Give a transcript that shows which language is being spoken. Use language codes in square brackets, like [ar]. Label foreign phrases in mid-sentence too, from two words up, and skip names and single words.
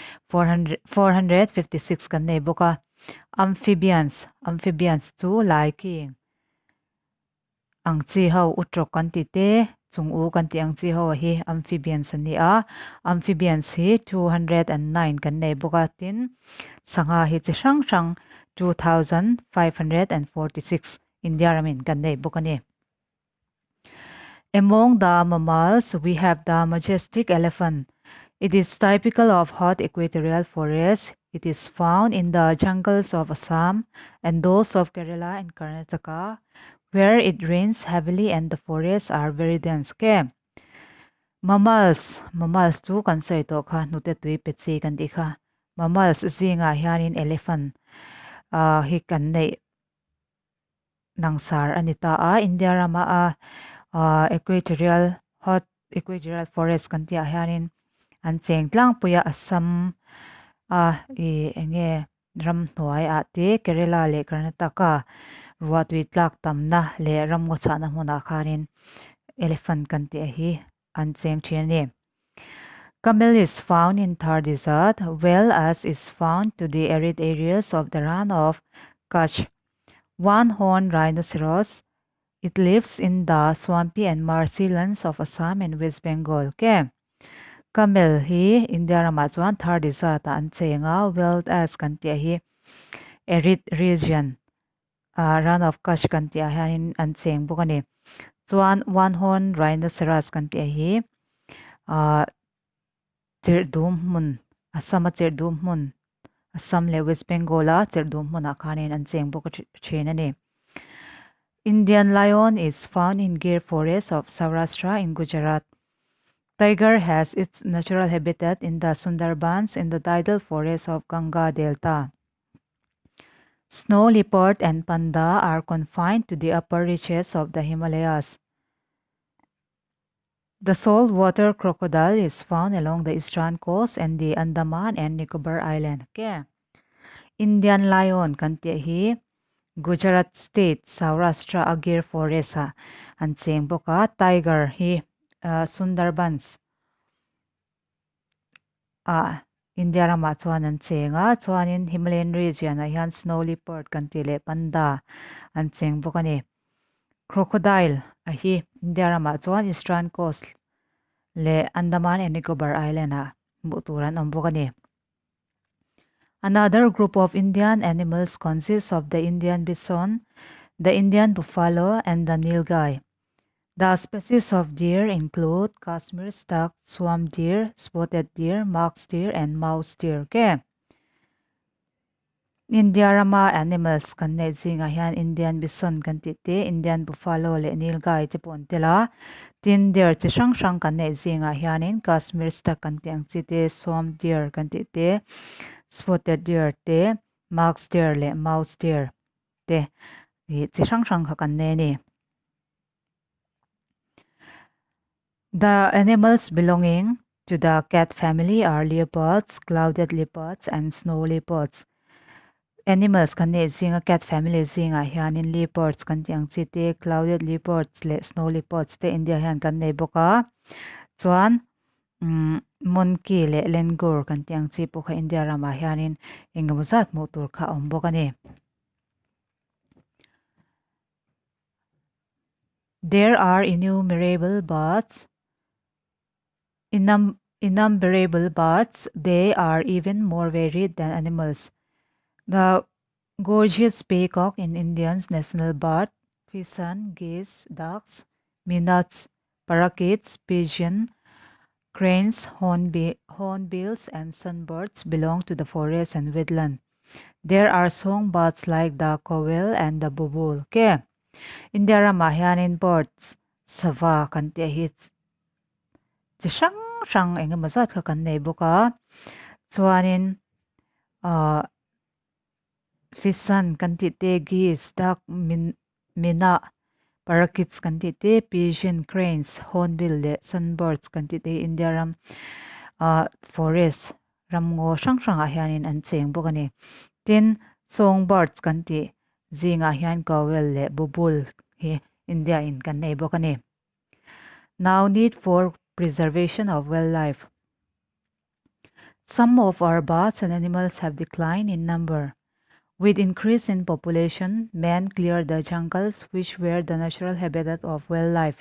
[lus] 456 kan nei boka amphibians chu lai ki ang chi ho utrok kan ti te chung kan ti ang chi ho hi amphibians ani a amphibians hi 209 kan nei boka tin sanga hi chi hrang hrang 2,546 India ramin kan nei boka ni. [en] Among the mammals, we have the majestic elephant. It is typical of hot equatorial forests. It is found in the jungles of Assam and those of Kerala and Karnataka, where it rains heavily and the forests are very dense. Okay. [lus] Mammals chu kan soi to kha nute tui pe chi kan ti kha. Mammals zinga hianin elephant hi kan nei nangsar anita a India rama [en] equatorial forest [lus] kan ti hianin an cheng tlang puya Assam enge ram hnuai te Kerala le Karnataka ruwa tui tlak tamna le ram ngo chana hmuna khanin elephant kan ti hi an cheng thian ni. [en] Camel is found in Thar Desert, well as is found to the arid areas of the Rann of Kutch. One-horned rhinoceros, it lives in the swampy and marshy lands of Assam and West Bengal. Okay. [lus] Camel hi India rama chuan Thar Desert an chenga, [en] well as [lus] kan ti hi [en] arid region [lus] Rann of Kutch kan ti hianin an cheng bawk ani. Chuan [en] one-horned rhinoceros [lus] kan ti hi Cherdum mun Assam Cherdum mun Assam le West Bengal Cherdum mun khanin an cheng bawk thin ani. [en] Indian lion is found in Gir forest of Saurashtra in Gujarat. Tiger has its natural habitat in the Sundarbans in the tidal forests of Ganga Delta. Snow leopard and panda are confined to the upper reaches of the Himalayas. The saltwater crocodile is found along the eastern coast and the Andaman and Nicobar Island. Okay. [lus] Indian lion kan ti hi Gujarat State Saurashtra Gir Forest an cheng boka tiger hi Sundarbans India rama chuan an chenga chuanin [en] Himalayan region [lus] hian [en] snow leopard [lus] kan ti le panda an cheng boka ni. Crocodile hi India rama chuan [en] eastern coast [lus] le Andaman and Nicobar Island muturan ang boka ni. [en] Another group of Indian animals consists of the Indian bison, the Indian buffalo, and the nilgai. The species of deer include Kashmir stag, swamp deer, spotted deer, mox deer, and mouse deer. Okay. [lus] India rama animals kan nei zinga hian [en] Indian bison [lus] kan ti te [en] Indian buffalo [lus] le nilgai te pon tela tin deer chi hrang hrang kan nei zinga hianin [en] Kashmir star [lus] kan tih ang chi te [en] swamp deer [lus] kan tih te [en] spotted deer [lus] te [en] marks deer [lus] le [en] mouse deer [lus] te hi chi hrang hrang kha kan nei ni. [en] The animals belonging to the cat family are leopards, clouded leopards, and snow leopards. [lus] Animals kan nei zinga [en] cat family [lus] zinga hianin leopards kan tih ang chi te [en] clouded leopards [lus] le [en] snow leopards [lus] te India hian kan nei boka. Chuan monkey le langur kan tih ang chi pawh India ramah hianin engemaw zat hmuh tur kha awm bawk ani. [en] There are innumerable birds. Innumerable birds, they are even more varied than animals. The gorgeous peacock in India's national bird, pheasant, geese, ducks, minnows, parakeets, pigeon, cranes, hornbills, and sunbirds belong to the forest and woodland. There are songbirds like the cowell and the bulbul. Okay. [lus] India ramah hianin birds sava kan tih hi chi hrang hrang engemaw zat kha kan nei boka. Chuanin pheasant kan tih te [en] geese, duck, minna, parakeets [lus] kan tih te [en] pigeon, cranes, hornbill [lus] le sunbirds kan tih te India ram forest ram ngaw hrang hrang ah hianin an cheng bawk ani. Tin songbirds kan tih zinga hian cowell le bulbul hi India in kan nei bawk ani. [en] Now need for preservation of wildlife. Some of our birds and animals have declined in number. With increase in population, men cleared the jungles which were the natural habitat of wildlife.